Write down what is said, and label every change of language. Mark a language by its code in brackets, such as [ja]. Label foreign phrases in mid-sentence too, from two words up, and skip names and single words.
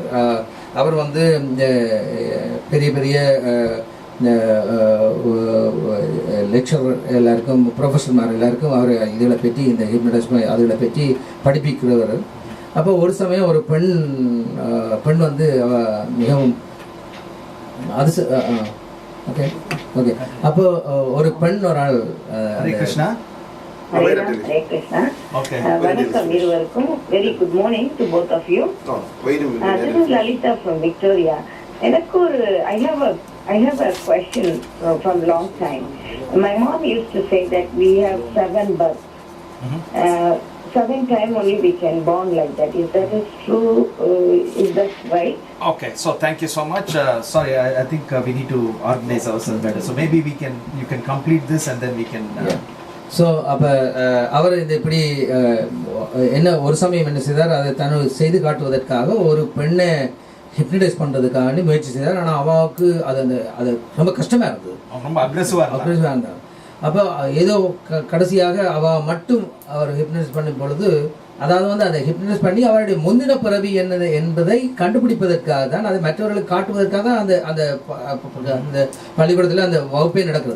[ta] அவர் வந்து இந்த பெரிய பெரிய லெக்சரர் எல்லாருக்கும், ப்ரொஃபஸர்மார் எல்லாருக்கும் அவர் இதில் பற்றி, இந்த ஹிப்னடைஸ் அதில் பற்றி படிப்பிக்கிறவர். அப்போ ஒரு சமயம் ஒரு பெண் வந்து மிகவும் அது [en] okay okay [ta] அப்போ ஒரு பெண் ஒரு ஆள் [sa] Hare Krishna. Hare Krishna. [en] Okay. [ta] வணக்கம் இருவருக்கும். [en] Very good morning to both of you. Wait a minute. This is Lalita from Victoria. I have a question from long time. My mom used to say that we have 7 births. 7 times only we can born like that. Is that true? Is that right? Okay, so thank you so much. Sorry, I think we need to organize ourselves better. So maybe you can complete this and then we can. [ta] ஸோ அப்போ அவர் இந்த இப்படி என்ன ஒரு சமயம் என்ன செய்தார், அதை செய்து காட்டுவதற்காக ஒரு பெண்ணை ஹிப்னடைஸ் பண்ணுறதுக்காக முயற்சி செய்தார். ஆனால் அவாவுக்கு அது ரொம்ப கஷ்டமாக இருந்தது, ரொம்ப அக்ரெசிவாக இருந்தாங்க. அப்போ ஏதோ கடைசியாக அவள் மட்டும் அவர் ஹிப்னடைஸ் பண்ணும் பொழுது, அதாவது வந்து அதை ஹிப்னடைஸ் பண்ணி அவருடைய முந்தின பிறவி என்னது என்பதை கண்டுபிடிப்பதற்காக தான், அதை மற்றவர்களுக்கு காட்டுவதற்காக அந்த அந்த பள்ளிக்கூடத்தில் அந்த வகுப்பே நடக்கிறது.